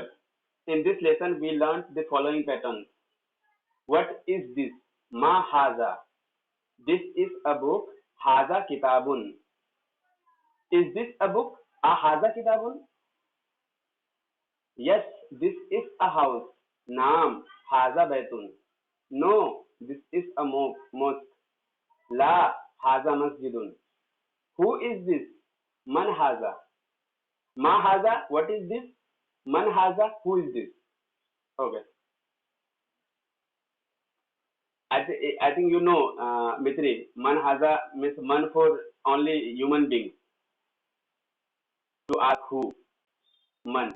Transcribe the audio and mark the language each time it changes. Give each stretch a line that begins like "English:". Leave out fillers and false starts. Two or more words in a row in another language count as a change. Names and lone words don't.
English: In this lesson, we learned the following patterns. What is this?
Arabic: ما هذا.
English: This is a book.
Arabic: هذا كتاب.
English: Is this a book?
Arabic: أهذا كتاب?
English: Yes, this is a house.
Arabic: نعم. هذا بيت.
English: No, this is a mosque.
Arabic: لا. هذا مسجد.
English: Who is this?
Arabic: من هذا. ما هذا.
English: What is this?
Arabic: من هذا.
English: Who is this? Okay. I think you know, Mitri.
Arabic: من هذا
English: means man for only human being. To ask who? Man.